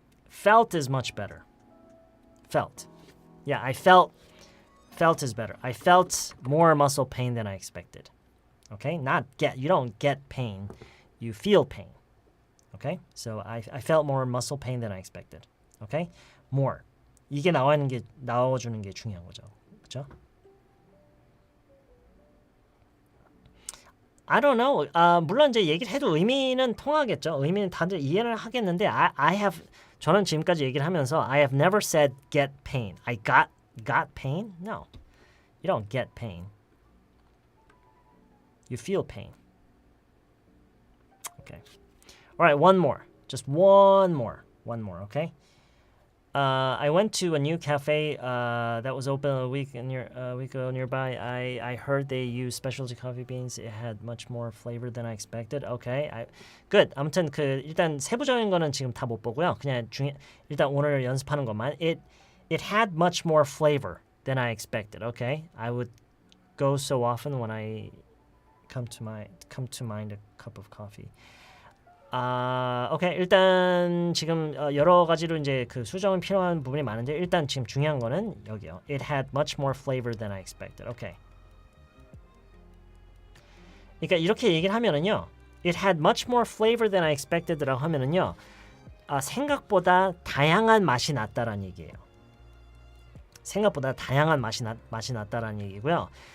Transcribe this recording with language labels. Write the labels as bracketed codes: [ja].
[en] Felt is much better. Felt. Yeah, I felt is better. I felt more muscle pain than I expected. Okay? Not get. You don't get pain. You feel pain. Okay? So I felt more muscle pain than I expected. Okay? More. [ko] 이게 나와주는 게 중요한 거죠. 그렇죠? [en] I don't know. [ko] 물론 이제 얘기를 해도 의미는 통하겠죠. 의미는 다들 이해를 하겠는데 저는 지금까지 얘기를 하면서 [en] I have never said get pain. I got pain? No. You don't get pain. You feel pain. Okay. All right, one more. Just one more, okay? I went to a new cafe that was open a week ago nearby. I heard they use specialty coffee beans. It had much more flavor than I expected. Okay, good. [ko] 아무튼 일단 세부적인 거는 지금 다 못 보고요. 그냥 일단 오늘 연습하는 것만. [en] It had much more flavor than I expected. Okay, I would go so often when I come to mind a cup of coffee. [ko] 오케이. 일단 지금 여러 가지로 이제 그 수정은 필요한 부분이 많은데 일단 지금 중요한 거는 여기요. [en] It had much more flavor than I expected. [ko] 오케이. 그러니까 이렇게 얘기를 하면은요. [en] It had much more flavor than I expected [ko] 라고 하면은요. 생각보다 다양한 맛이 났다라는 얘기예요. 생각보다 다양한 맛이 났다라는 얘기고요.